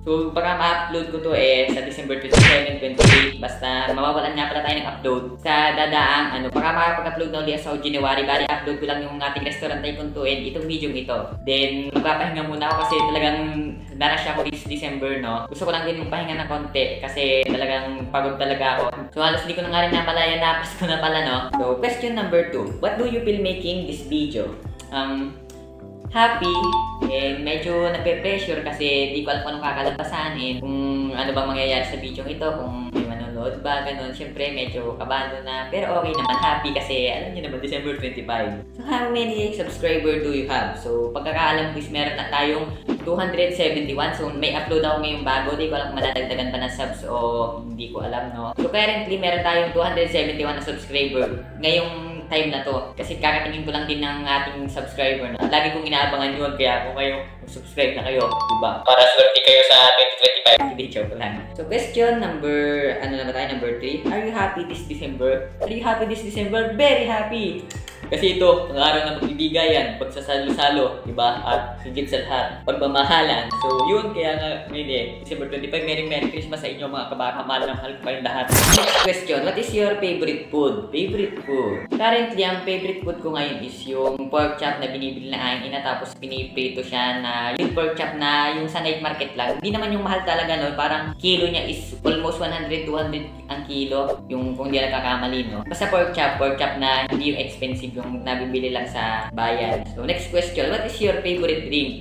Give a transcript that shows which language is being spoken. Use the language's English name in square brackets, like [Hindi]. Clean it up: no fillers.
[Filipino] So baka ma-upload ko to sa December 27, 28, basta mawawalan nga pala tayo ng upload sa dadaang, baka makapag-upload na ulit sa January, bali upload ko lang yung ating restaurant tycoon 2 and itong video ito. Then magpapahinga muna ako kasi talagang narash ako this December, no? Gusto ko lang din magpahinga ng konti kasi talagang pagod talaga ako. So halos di ko na nga rin napalaya na Pasko na pala, no? [English] So question number 2, what do you feel making this video? [Filipino] Happy, and medyo nape-pressure kasi di ko alam kung anong kakalabasan kung ano bang mangyayari sa video ito, kung may manonood ba, ganun. Siyempre medyo kabado na, pero okay naman, happy kasi alam niyo naman, December 25. [English] So how many subscriber do you have? [Filipino] So pagkakaalam ko is meron na tayong 271, so may upload ako ngayong bago, di ko alam kung madadagdagan pa ng subs o hindi ko alam, no? So currently meron tayong 271 na subscriber ngayong time na to, kasi kakatingin ko lang din ng ating subscriber na lagi kong inaabangan yun, kaya kung kayo subscribe na kayo, diba? Para swerte kayo sa 2025. Hindi, joke lang. [English] So question number, number 3, are you happy this December? Are you happy this December? Very happy! [Filipino] Kasi ito, ang araw ng pagbibigayan, pagsasalo-salo, diba? At higit sa lahat, pagmamahalan. So yun, kaya nga ngayon December 25, Merry Christmas sa inyo mga kabaka, mahal na mahal ko kayong lahat. [English] Next question, what is your favorite food? Favorite food? Currently, [Filipino] ang favorite food ko ngayon is yung pork chop na binibili na aking ina, tapos piniprito siya na yung pork chop na yung sa night market lang. Hindi naman yung mahal talaga, no? Parang kilo niya is almost 100-200 ang kilo, yung kung di nagkakamali, no? Basta pork chop na hindi yung expensive, yung nabibili lang sa bayan. [English] So next question, what is your favorite drink?